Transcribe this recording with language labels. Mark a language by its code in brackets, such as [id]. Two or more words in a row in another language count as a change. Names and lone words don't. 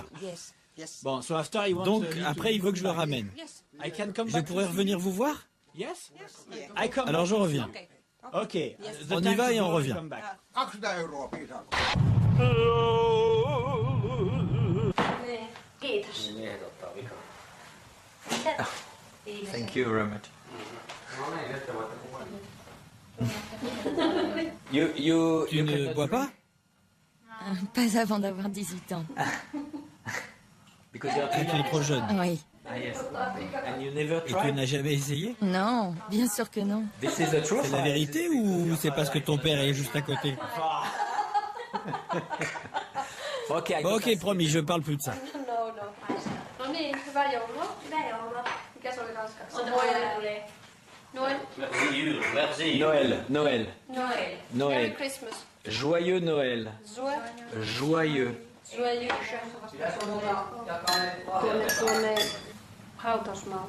[fr] Bon, [en] so after he wants [fr] Donc, [en] me to- [fr] après, il veut que je le ramène. [en] I can come [fr] Je [en] back. [fr] pourrais revenir vous voir? [en] Yes. I come. [fr] Alors, je reviens. Ok. On y va et on revient. [fi] 20 euroa piisaa. Kiitos. [en] Thank you very much. [fr] Tu ne bois pas? Pas avant d'avoir 18 ans. Tu es trop jeune. Oui. Et tu n'as jamais essayé? Non, bien sûr que non. C'est la vérité ou c'est parce que ton père est juste à côté? Bon, ok, promis, je parle plus de ça. [fi] No niin, hyvää joulua. Hyvää joulua. Mikä se oli ranskaksi? Noel. Noel. [fr] Noël. Noël. [fi] Noel. [fr] Noël. [en] Merry Christmas. [fr] Joyeux Noël. Joyeux. Joyeux. [fi] Tuonne hautausmaalle.